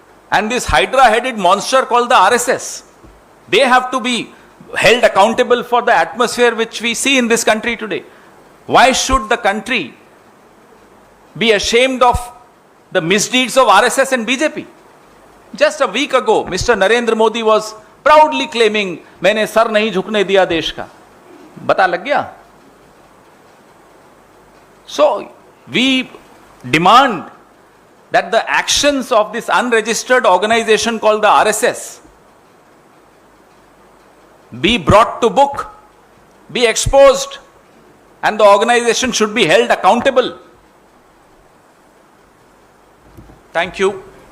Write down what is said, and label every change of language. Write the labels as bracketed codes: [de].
[en] And this hydra-headed monster called the RSS, they have to be held accountable for the atmosphere which we see in this country today. Why should the country be ashamed of the misdeeds of RSS and BJP? Just a week ago, Mr. Narendra Modi was proudly claiming, [hi] मैंने sir नहीं झुकने दिया देश का. बता लग गया? [en] So, we demand that the actions of this unregistered organization called the RSS be brought to book, be exposed, and the organization should be held accountable. Thank you.